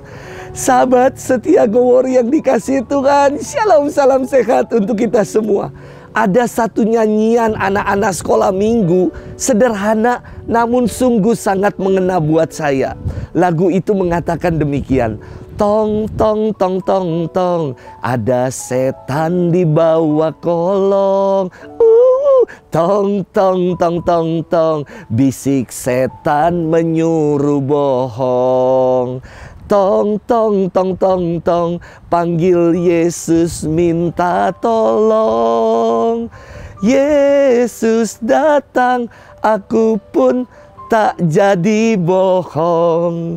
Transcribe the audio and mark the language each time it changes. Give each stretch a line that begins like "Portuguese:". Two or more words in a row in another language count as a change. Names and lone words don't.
Indonesian: Sahabat setia Go Warrior yang dikasihi Tuhan, Shalom, salam sehat untuk kita semua. Ada satu nyanyian anak-anak sekolah minggu, sederhana namun sungguh sangat mengena buat saya. Lagu itu mengatakan demikian, Tong tong tong tong tong, ada setan di bawah kolong. Tong tong tong tong tong, bisik setan menyuruh bohong. Tong tong tong tong tong, panggil Yesus minta tolong. Yesus datang, aku pun tak jadi bohong.